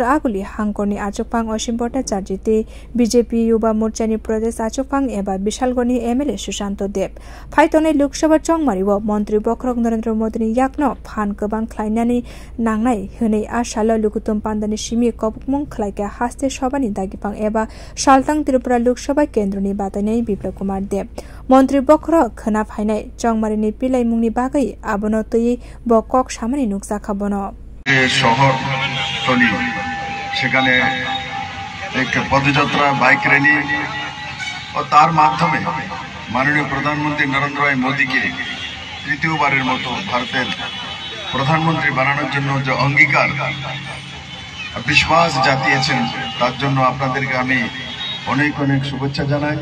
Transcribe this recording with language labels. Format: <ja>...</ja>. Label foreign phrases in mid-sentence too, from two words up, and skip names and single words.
<trp>Aguli Hangkoni Achukpang Oshimpota Charjiti, BJP Yuba Morchani Pradesh Achukpang eba Bishalgoni MLA Sushanto Deb, Phaitone Lok Sabha Chongmariwo Montri Bokrok Narendra Modi Yakno, Phan Kabang Klainani Nangnai, Hune Ashalo Lukutum Pandani Shimi Kopmung Klaika Haste Shobani Dagipang eba Saltang Tripura Lok Sabha Kendroni Batanai Biplop Kumar Deb, Montri Bokrok Khna Phainai Chongmarini Pilaimungni Bagai Abono Tui Bokok Shamani Nuksa Khabono</trp> <bn>শহর টলি সেখানে এক পদযাত্রা বাইক র্যালি ও তার মাধ্যমে মাননীয় প্রধানমন্ত্রী নরেন্দ্র ভাই মোদীকে তৃতীয়বারের মতো ভারতের প্রধানমন্ত্রী বানানোর জন্য যে অঙ্গীকার বিশ্বাস জাতিয়েছেন তার জন্য আপনাদেরকে আমি অনেক অনেক শুভেচ্ছা জানাই।</bn>